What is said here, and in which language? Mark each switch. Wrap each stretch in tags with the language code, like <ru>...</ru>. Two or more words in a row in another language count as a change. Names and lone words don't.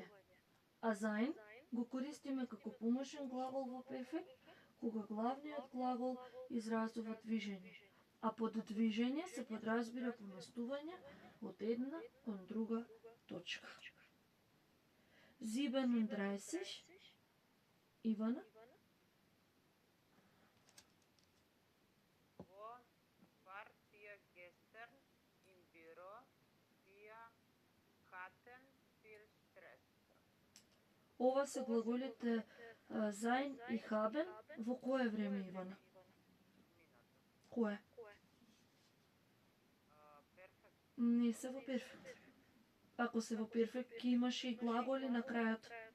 <mk>А sein го користиме како помошен глагол во перфект кога главниот глагол изразува движење. А под движење се подразбира поместување од една кон друга точка. 37 Ивана.</mk> <de>Wo wart ihr gestern im Büro? Wir hatten viel Stress.</de> <mk>Ова се глаголите sein и haben во кое време, Ивана? Кое? Perfect. Не се во перфект. Ако се во перфект, ќе имаш и глаголи на крајот.</mk>